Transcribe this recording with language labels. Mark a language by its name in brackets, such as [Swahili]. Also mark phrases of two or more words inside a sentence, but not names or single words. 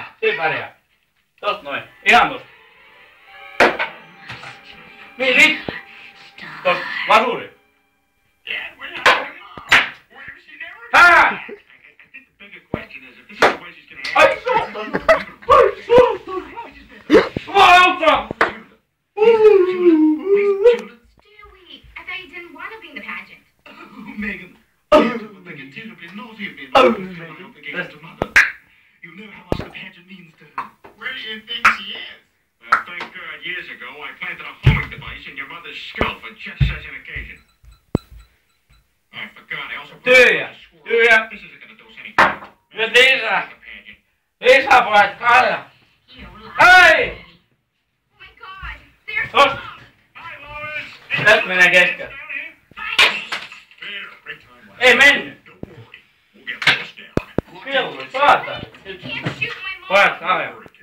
[Finnish] Siinä pärjää. Tosta noin. Ihan tosta. Niin. Tosta. Vasuri. Hää! Ai saatana! Ai saatana! Jumalauta! [English] You know how much the pageant means to her. Where do you think she is? Well, thank God years ago I planted a homing device in your mother's skull for just such an occasion. I forgot. I also [Finnish] Tyhjä! [English] This isn't gonna do us any good. [Finnish] Nyt lisää! Lisää pojat, kahdella! Hei! Tosta! Tästä menee keskellä. Ei mennyt! Kello, saatana! Pojat, kahdella!